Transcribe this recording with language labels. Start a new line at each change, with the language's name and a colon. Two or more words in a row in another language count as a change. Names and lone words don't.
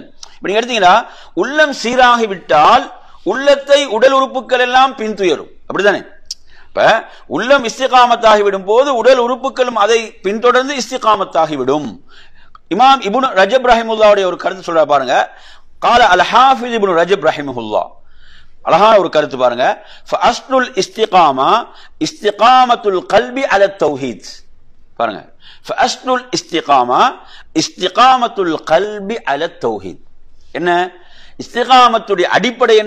Tamil: இப்படி எடுத்தீங்கன்னா உள்ளம் சீராகி விட்டால் உள்ளத்தை உடல் உறுப்புகள் எல்லாம் பின்துயரும். அப்படிதானே? இப்ப உள்ளம் இஸ்திகாமத்தாகிவிடும் போது உடல் உறுப்புகளும் அதை பின்தொடர்ந்து இஸ்திகாமத்தாகிவிடும். இமாம் இப்னு ரஜப் ரஹிமஹுல்லாஹ்வுடைய ஒரு கருத்து சொல்ற பாருங்க.
Arabic: قال الحافظ ابن رجب رحمه الله,
Tamil: அழகான ஒரு கருத்து பாருங்க.
Arabic: فأصل الاستقامة استقامة القلب على التوحيد. பாருங்க, فأصل الاستقامة استقامة القلب على التوحيد.
Tamil: என்ன இஸ்திகாமத்துடைய அடிப்படை என்ன?